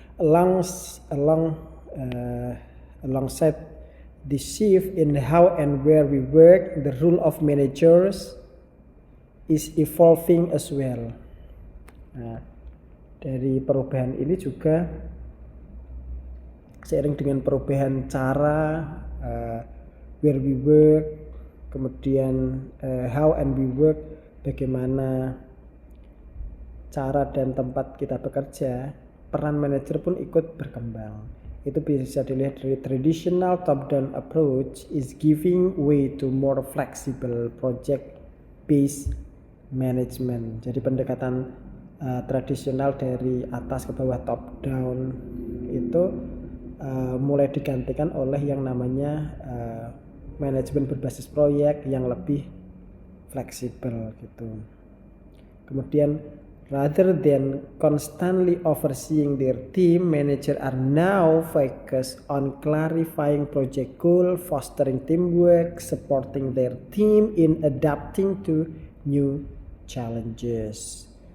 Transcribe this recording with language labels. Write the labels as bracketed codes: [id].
[en] Alongside the shift in how and where we work, the role of managers is evolving as well. [id] Nah, dari perubahan ini juga seiring dengan perubahan cara [en] where we work, [id] kemudian [en] how and we work, [id] bagaimana cara dan tempat kita bekerja, peran manajer pun ikut berkembang. Itu bisa dilihat dari [en] traditional top-down approach is giving way to more flexible project-based management. [id] Jadi pendekatan tradisional dari atas ke bawah top-down itu mulai digantikan oleh yang namanya manajemen berbasis proyek yang lebih fleksibel gitu. Kemudian [en] rather than constantly overseeing their team, managers are now focused on clarifying project goal, fostering teamwork, supporting their team in adapting to new challenges.